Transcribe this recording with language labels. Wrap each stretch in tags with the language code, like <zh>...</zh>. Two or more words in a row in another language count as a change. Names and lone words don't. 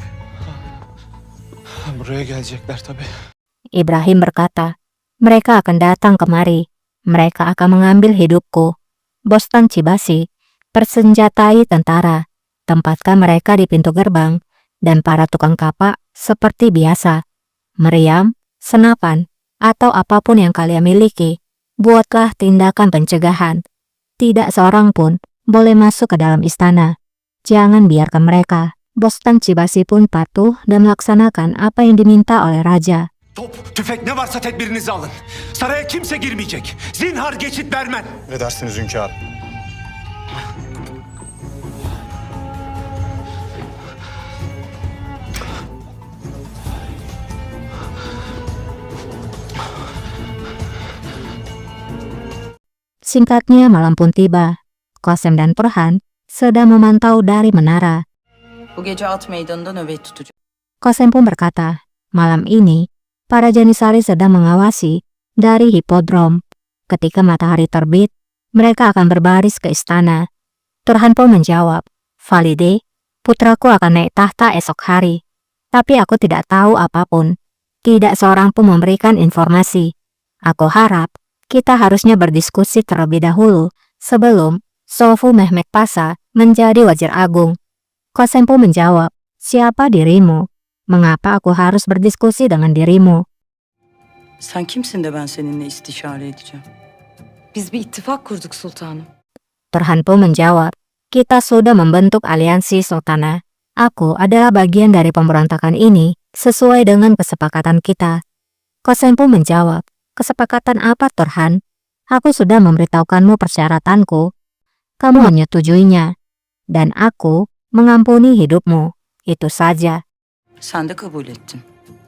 <tr>Buraya gelecekler tabii.</tr> <id>Ibrahim berkata, mereka akan datang kemari. Mereka akan mengambil hidupku. Bostan Cibasi, persenjatai tentara. Tempatkan mereka di pintu gerbang, dan para tukang kapak seperti biasa. Meriam, senapan, atau apapun yang kalian miliki, buatlah tindakan pencegahan. Tidak seorang pun boleh masuk ke dalam istana. Jangan biarkan mereka. Bostan Cibasi pun patuh dan melaksanakan apa yang diminta oleh raja.</id> <tr>Top, tüfek ne varsa tedbirinizi alın. Saraya kimse girmeyecek. Zinhar geçit vermem. Ne dersiniz hünkârım?</tr> <id>Singkatnya malam pun tiba. Qasem dan Perhan sedang memantau dari menara.</id> <tr>Bu gece at meydanında nöbet tutacak.</tr> <id>Qasem pun berkata, malam ini para Janisari sedang mengawasi dari hipodrom. Ketika matahari terbit, mereka akan berbaris ke istana. Turhan pun menjawab, Valide, putraku akan naik tahta esok hari. Tapi aku tidak tahu apapun. Tidak seorang pun memberikan informasi. Aku harap kita harusnya berdiskusi terlebih dahulu sebelum Sofu Mehmet Pasha menjadi wazir agung. Qasem pun menjawab, siapa dirimu? Mengapa aku harus berdiskusi dengan dirimu?</id> <tr>Sen kimsin de ben seninle istişare edeceğim? Biz bir ittifak kurduk sultanım.</tr> <id>Turhan pun menjawab, kita sudah membentuk aliansi sultana. Aku adalah bagian dari pemberontakan ini sesuai dengan kesepakatan kita. Qasem pun menjawab, kesepakatan apa, Turhan? Aku sudah memberitahukanmu persyaratanku. Kamu menyetujuinya. Dan aku mengampuni hidupmu. Itu saja.</id> <tr>Sen de kabul ettin.</tr>